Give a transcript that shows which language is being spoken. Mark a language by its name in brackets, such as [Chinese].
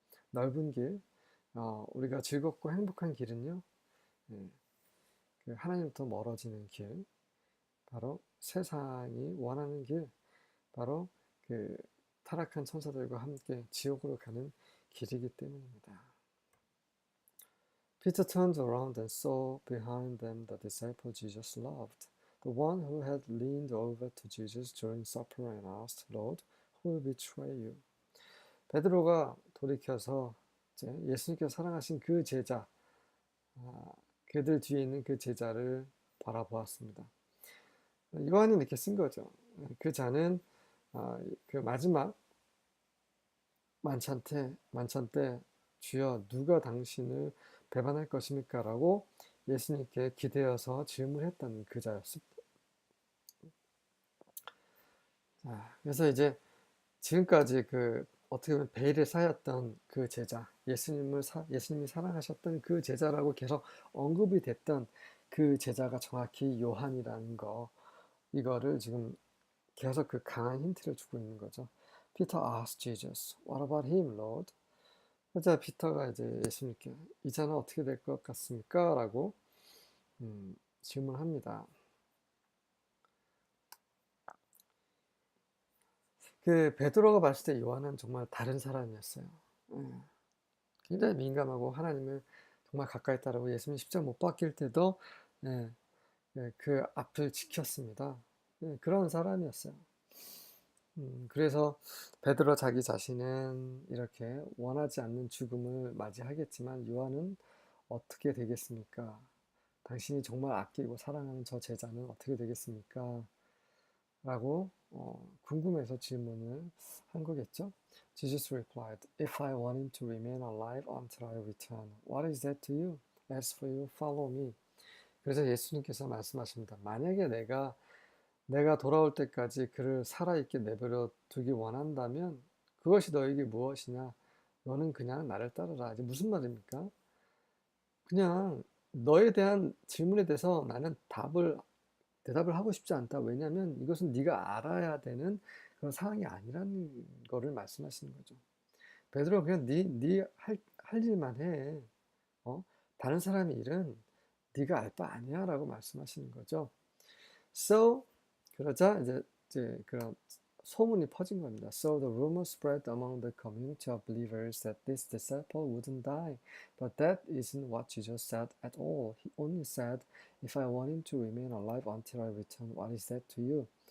[Korean] 넓은 길, 우리가 즐겁고 행복한 길은요, 그 하나님부터 멀어지는 길, 바로 세상이 원하는 길, 바로 그 타락한 천사들과 함께 지옥으로 가는 길이기 때문입니다. [English] Peter turned around and saw behind them the disciple Jesus loved, the one who had leaned over to Jesus during supper and asked, Lord, who will betray you? [Korean] 베드로가 돌이켜서 이제 예수님께서 사랑하신 그 제자, 그들 뒤에 있는 그 제자를 바라보았습니다. 요한이 이렇게 쓴 거죠. 그 자는 그 마지막 만찬 때 주여 누가 당신을 배반할 것입니까? 라고 예수님께 기대어서 질문했던 그 자였습니다. 그래서 이제 지금까지 어떻게 보면 베일에 쌓였던 그 제자, 예수님이 사랑하셨던 그 제자라고 계속 언급이 됐던 그 제자가 정확히 요한이라는 거, 이거를 지금 계속 그 강한 힌트를 주고 있는 거죠. [English] Peter asked Jesus, "What about him, Lord?" [Korean] 그래서 피터가 이제 예수님께 이 자는 어떻게 될 것 같습니까? 라고 질문합니다. 그 베드로가 봤을 때 요한은 정말 다른 사람이었어요. 굉장히 민감하고 하나님을 정말 가까이 따르고 예수님 십자가 못 박힐 때도 그 앞을 지켰습니다. 그런 사람이었어요. 그래서 베드로 자기 자신은 이렇게 원하지 않는 죽음을 맞이하겠지만 요한은 어떻게 되겠습니까? 당신이 정말 아끼고 사랑하는 저 제자는 어떻게 되겠습니까? 라고 궁금해서 질문을 한 거겠죠. [English] Jesus replied, "If I want him to remain alive until I return, what is that to you? As for you, follow me." [Korean] 그래서 예수님께서 말씀하십니다. 만약에 내가 돌아올 때까지 그를 살아있게 내버려 두기 원한다면 그것이 너에게 무엇이냐? 너는 그냥 나를 따르라. 이제 무슨 말입니까? 그냥 너에 대한 질문에 대해서 나는 대답을 하고 싶지 않다. 왜냐하면 이것은 네가 알아야 되는 그런 사항이 아니라는 거를 말씀하시는 거죠. 베드로 그냥 할 일만 해. 다른 사람의 일은 네가 알 바 아니야라고 말씀하시는 거죠. So 그러자 이제 그런 소문이 퍼진 겁니다. [English] So the rumor spread among the community of believers that this disciple wouldn't die. But that isn't what Jesus said at all. He only said, "If I want him to remain alive until I return, what is that to you?"